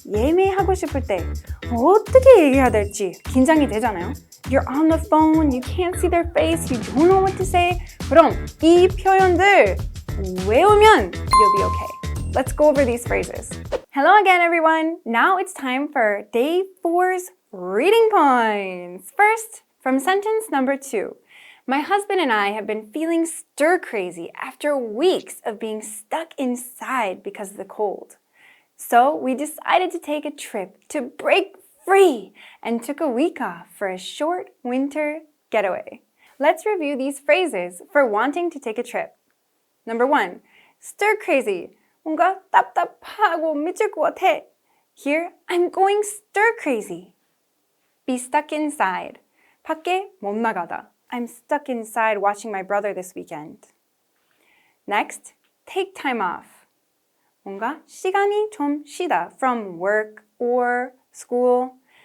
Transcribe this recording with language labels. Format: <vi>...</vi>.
<ko>예매하고 싶을 때 어떻게 얘기해야 될지 긴장이 되잖아요.</ko> <en>You're on the phone, you can't see their face, you don't know what to say.</en> <ko>그럼 이 표현들 외우면</ko> <en>you'll be okay. Let's go over these phrases. Hello again, everyone. Now it's time for day 4's reading points. First, from sentence number 2. My husband and I have been feeling stir-crazy after weeks of being stuck inside because of the cold. So we decided to take a trip to break free and took a week off for a short winter getaway. Let's review these phrases for wanting to take a trip. Number 1, stir-crazy.</en> <ko>뭔가 답답하고 미칠 것 같아.</ko> <en>Here, I'm going stir-crazy. Be stuck inside.</en> <ko>밖에 못 나가다.</ko> <en>I'm stuck inside watching my brother this weekend. Next, take time off.</en> <ko>뭔가 시간이 좀 쉬다</ko> <en>from work or school.</en>